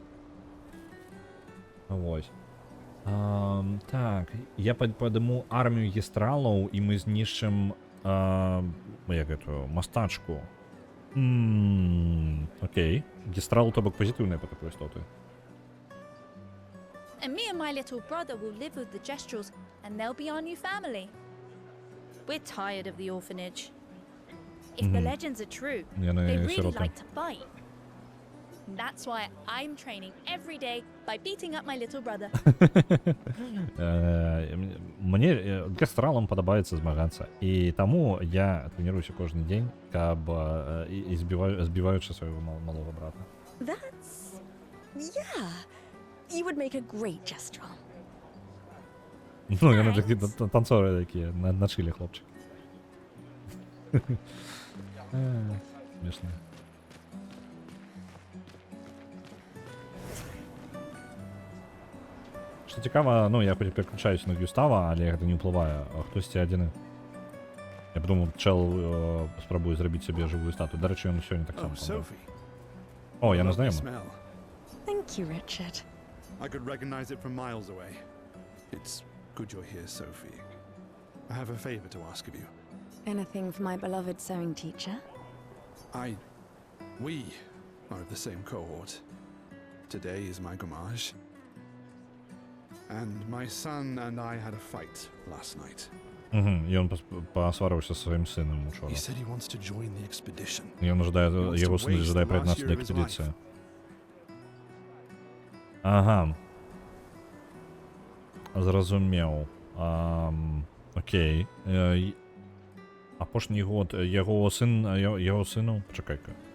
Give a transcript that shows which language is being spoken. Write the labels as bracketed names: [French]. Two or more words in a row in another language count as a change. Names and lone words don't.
[Belarusian] Вось. Так, я падыму армію гестралаў, і мы знішчым як эту мастачку. Окей. Гестрал, то бок пазітыўныя па такой істоты. [English] And me and my little brother will live with the gestrals, and they'll be our new family. We're tired of the orphanage. If the legends are true, they really [Belarusian] сироты. [English] like to fight. That's why I'm training every day by beating up my little brother. [Belarusian] Мне гестралам падабаецца змагацца, і таму я трэніруюся кожны дзень, каб збіваючы свайго малога брата. [English] That's... Yeah. You would make a great gestural. [Belarusian] Ну, яны такі танцоры такія, на чылі хлопчык. Смешна. Што цікава, я хоць і пераключаюся на Гюстава, але гэта не ўплывае. Хтосьці адзіны. Я подумаў, чел спрабуе зрабіць сабе жывую статую. Дарэчы, ён сёння так само. О, яна знаёма. [English] Thank you, Richard. I could recognize it from miles away. It's good you're here, Sophie. I have a favor to ask of you. Anything for my beloved sewing teacher? We are of the same cohort. Today is my gommage. And my son and I had a fight last night. [Belarusian] І ён пасварыўся са сваім сынам учора. [English] He said he wants to join the expedition. [Belarusian] Яго сын жадае прыяднацца да экспедыцыі. Ага. Зразумеў. Окей. Апошні год яго сыну... Пачакай-ка.